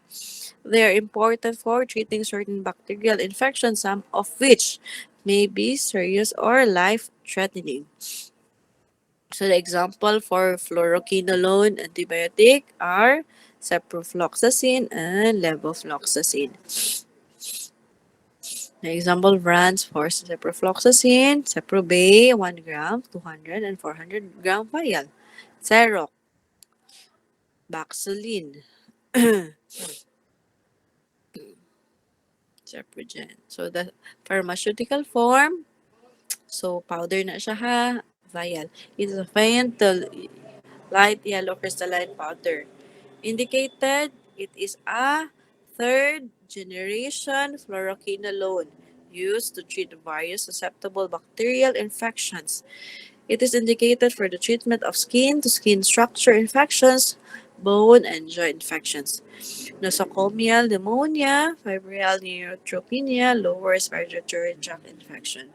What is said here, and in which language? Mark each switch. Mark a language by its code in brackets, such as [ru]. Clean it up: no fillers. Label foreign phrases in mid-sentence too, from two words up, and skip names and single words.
[en] They are important for treating certain bacterial infections, some of which may be serious or life-threatening. So the example for fluoroquinolone antibiotic are ciprofloxacin and levofloxacin. The example brands for ciprofloxacin, Ciprobay 1 gram, 200 and 400 gram vial. Ceroc, Baxolin, Ceprogen. So the pharmaceutical form, so powder [tl] na siya ha, [en] vial. It is a faint to light yellow crystalline powder. Indicated, it is a third generation fluoroquinolone used to treat various susceptible bacterial infections. It is indicated for the treatment of skin-to-skin structure infections, bone and joint infections, nosocomial pneumonia, febrile neutropenia, lower respiratory tract infection.